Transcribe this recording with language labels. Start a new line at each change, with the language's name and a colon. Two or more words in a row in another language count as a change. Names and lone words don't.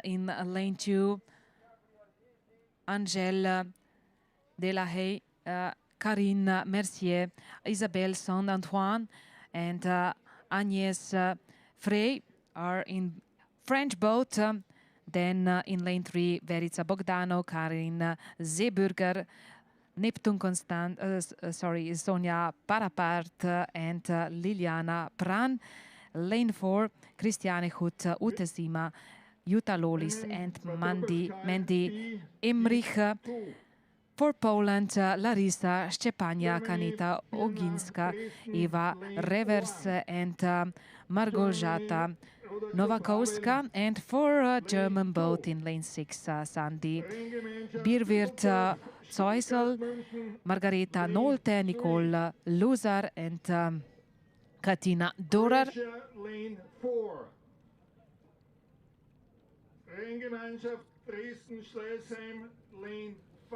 English: In lane 2, Angèle Delahaye, Karine Mercier, Isabelle Saint-Antoine and Agnès Frey are in French boat. Then in lane 3, Verica Bogdano, Karin Seeburger, Neptun Constant, Sonja Parapart and Liliana Pran. Lane 4, Christiane Hut, Ute Sima, Jutta Lolis and Mandy Emrich. For Poland, Larisa Szczepania, Kanita Oginska, Eva Revers and Margoljata Nowakowska. And for German boat in lane 6, Sandy Birwirt, Zeusel, Margareta Nolte, Nicole Loser, and Katina Dorer. Lane 4. Renngemeinschaft Dresden-Schleißheim, Lane 5.